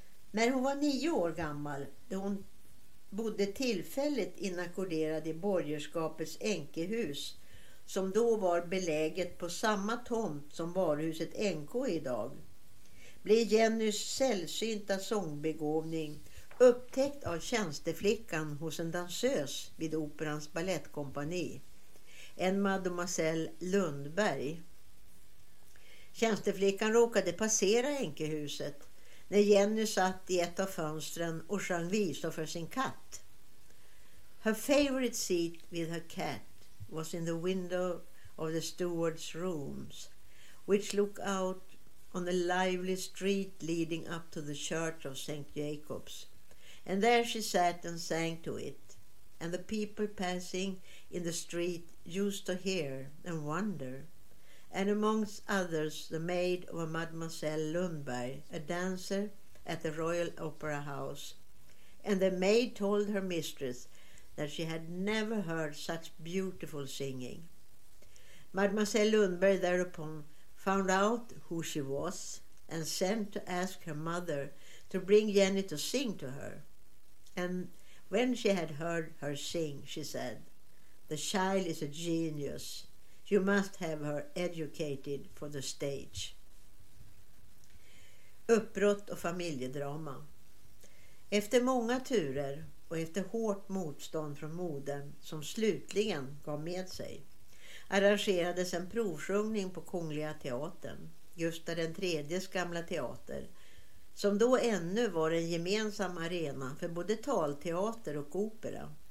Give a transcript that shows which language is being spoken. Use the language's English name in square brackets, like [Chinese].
[Swedish] När hon var 9 år gammal, då hon bodde tillfälligt inackorderad i borgerskapets änkehus, som då var beläget på samma tomt som varuhuset NK idag, blev Jennys sällsynta sångbegåvning upptäckt av tjänsteflickan hos en dansös vid Operans ballettkompani, en mademoiselle Lundberg. Tjänsteflickan råkade passera änkehuset när Jenny satt i ett av fönstren och sjöng visor för sin katt. [English] Her favorite seat with her cat was in the window of the steward's rooms, which looked out on the lively street leading up to the church of St. Jacob's. And there she sat and sang to it, and the people passing in the street used to hear and wonder, and amongst others the maid of Mademoiselle Lundberg, a dancer at the Royal Opera House, and the maid told her mistress that she had never heard such beautiful singing. Mademoiselle Lundberg thereupon found out who she was and sent to ask her mother to bring Jenny to sing to her. And when she had heard her sing, she said, "The child is a genius. You must have her educated for the stage. [Swedish] Uppbrott och familjedrama. Efter många turer och efter hårt motstånd från modern som slutligen gav med sig, arrangerades en provsjungning på Kungliga teatern, Gustav III:s gamla teater, som då ännu var en gemensam arena för både talteater och opera.